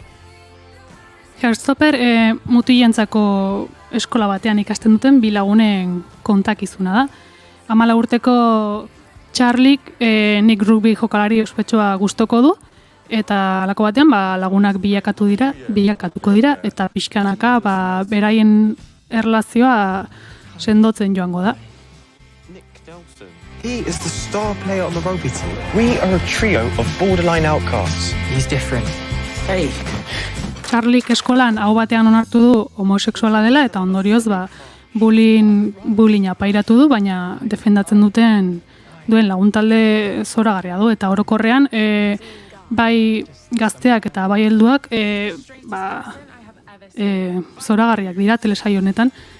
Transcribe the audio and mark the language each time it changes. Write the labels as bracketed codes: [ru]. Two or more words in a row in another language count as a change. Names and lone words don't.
[eu] Heartstopper mutilentzako eskola batean ikasten duten bi lagunen kontakizuna da. 14 urteko Charlik nik rugby jokalari ospetsua gustoko du, eta halako batean lagunak bilakatuko dira, eta pixkanaka beraien erlazioa sendotzen joango da. [en] He is the star player on the rugby team. We are a trio of borderline outcasts. He's different. Hey. [eu] Charlik eskolan hau batean onartu du homosexuala dela, eta ondorioz bullyinga pairatu du, baina defendatzen duen laguntalde zoragarria du, eta orokorrean bai gazteak eta bai helduak zoragarriak dira telesaio honetan.